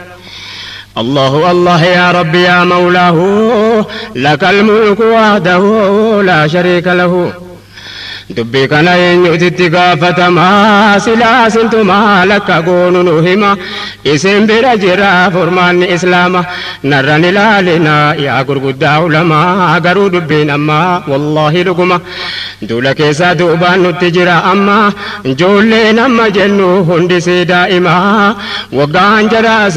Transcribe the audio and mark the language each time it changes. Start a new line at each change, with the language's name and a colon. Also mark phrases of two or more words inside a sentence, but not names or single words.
Arabic: الله الله يا ربي يا مولاه لك الملك وحده لا شريك له.
Oromo: dubbii kana eenyuutitti gaafatamaa silaa sintumaa lakka goonu nu hima isin bira jira furmaanni islaama narran ilaalina yaa gurguddaa ulamaa garuu dubbiin ammaa wallaahi dhuguma duula keessaa duubaan nutti jira amma ijoolleen amma jennu hundisii daa'imaa waggaan jara